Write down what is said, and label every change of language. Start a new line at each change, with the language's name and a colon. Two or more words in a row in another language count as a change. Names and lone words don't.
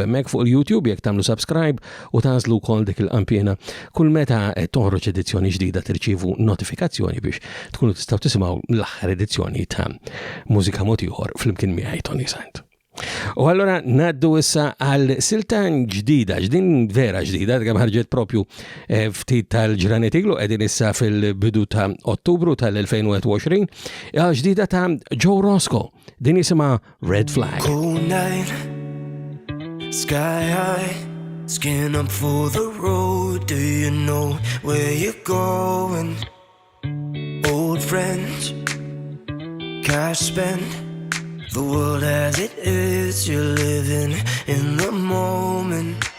Maltese: Hemmhekk fuq il-YouTube jekk tagħmlu subscribe u tażlu wkoll dik il-qampjena kull meta toħroġ edizzjoni ġdida tirċievu notifikazzjoni biex tkunu tistgħu tisimgħu l-aħħar edizzjoni ta' Mużika Mod Ieħor flimkien miegħi Toni Sant. U allora naddu issa għal siltan ġdida, vera ġdida, kemm ħarġet propju ftit tal-ġranet iglu, qegħdin issa fil-bidu ta' Ottubru tal-2021, ġdida ta' Joe Roscoe, din isimha Red Flag.
English: Cold night, sky high, skin up for the road. Do you know where you're going? Old friends, cash spent. The world as it is, you're living in the moment.